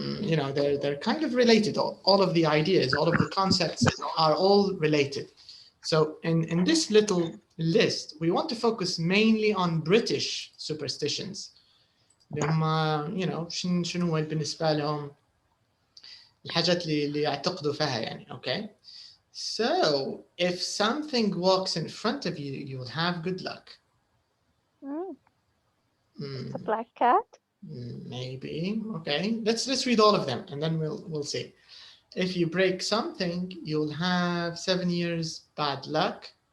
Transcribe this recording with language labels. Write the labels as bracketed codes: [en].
[en] You know, they're kind of related. All of the ideas, all of the concepts are all related. So in this little list, we want to focus mainly on British superstitions. you know [ar] شنو هو بالنسبة لهم الحاجات اللي يعتقدوا فيها يعني. [en] Okay. So if something walks in front of you, you will have good luck. It's a black cat. Maybe. Okay. Let's read all of them and then we'll see. If you break something, you'll have 7 years bad luck.